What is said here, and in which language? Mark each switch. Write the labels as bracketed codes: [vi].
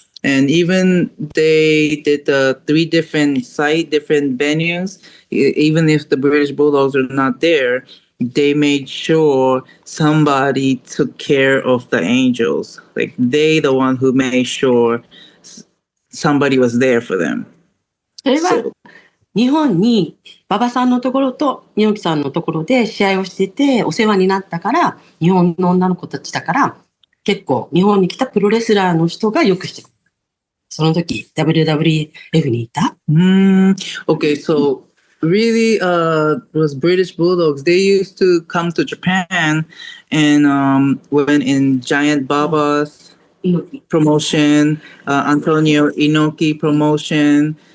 [en] And even they did the 3 different venues. Even if the British Bulldogs are not there, they made sure somebody took care of the Angels. Like they the one who made sure somebody was there for them. [ja] それは日本に馬場さんのところと猪木さんのところで試合をしててお世話になったから、日本の女の子たちだから結構日本に来たプロレスラーの人がよくしてる。その時 WWF にいた。 [en] Okay, so really was British Bulldogs. They used to come to Japan and when in Giant Baba's promotion, Antonio Inoki promotion.